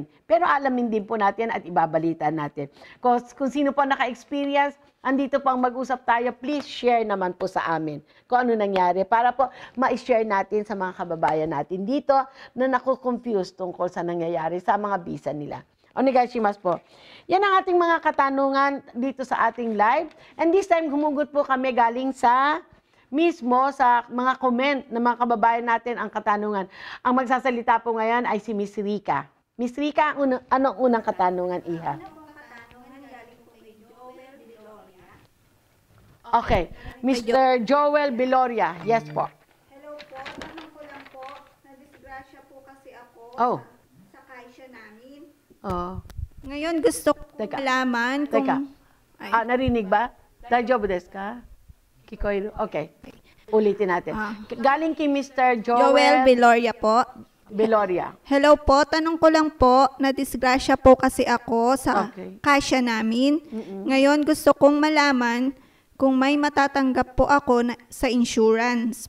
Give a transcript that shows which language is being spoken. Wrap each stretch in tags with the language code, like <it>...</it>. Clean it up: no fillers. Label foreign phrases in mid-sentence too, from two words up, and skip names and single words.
<tl>Pero alamin din po natin at ibabalita natin. Kung sino po naka-experience, andito pang mag-usap tayo,</tl> <en>please share</en> <tl>naman po sa amin kung ano nangyari para po ma-share natin sa mga kababayan natin dito na naku-confuse tungkol sa nangyayari sa mga visa nila. Onegaishimasu po. Yan ang ating mga katanungan dito sa ating live.</tl> <en>And this time,</en> <tl>humugot po kami galing sa mismo sa mga comment ng mga kababayan natin ang katanungan. Ang magsasalita po ngayon ay si Miss Rica. Miss Rica, anong unang katanungan, Iha?</tl> <en>Okay. Mr.</en> <tl>Joel Biloria. Yes po. Hello po. Tanong ko lang po. Nadisgrasya po kasi ako sa kaisya namin. Ngayon gusto ko malaman kung... Narinig ba?</tl> <ja>大丈夫ですか？聞こえる? Okay.</ja> <tl>Ulitin natin. Galing kay Mr. Joel Biloria po. Biloria. Hello po. Tanong ko lang po, nadisgrasya po kasi ako sa kaisya namin. Ngayon gusto kong malaman kung may matatanggap po ako sa insurance.</tl>